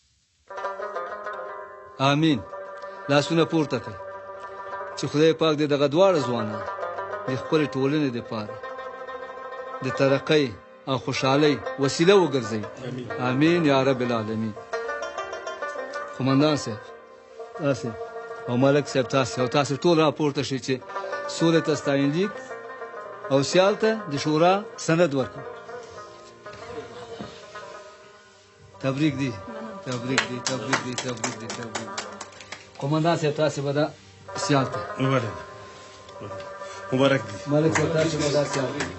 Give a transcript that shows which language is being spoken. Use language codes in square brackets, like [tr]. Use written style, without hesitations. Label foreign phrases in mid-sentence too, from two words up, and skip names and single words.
[ps] آمین لاسونه پورته کړئ چې خدای پاک دې دغه دواړه ځوانان د خپلې ټولنې دپاره د ترقۍ او خوشحالۍ وسیله وګرځئ امین [ar] یا رب العالمین. [ps] قومندان صاحب تاسې او ملک صاحب تاسې ټول راپورته شئ چې سولې ته ستاینلیک او سیال ته د شورا سند ورکړو. تبریک دی تبریک دی تبریک دی تبریک دی تبریک. قومندان صاحب تاسې به دا سیال ته مبارک دی. ملک صاحب تاسې به دا سیال ته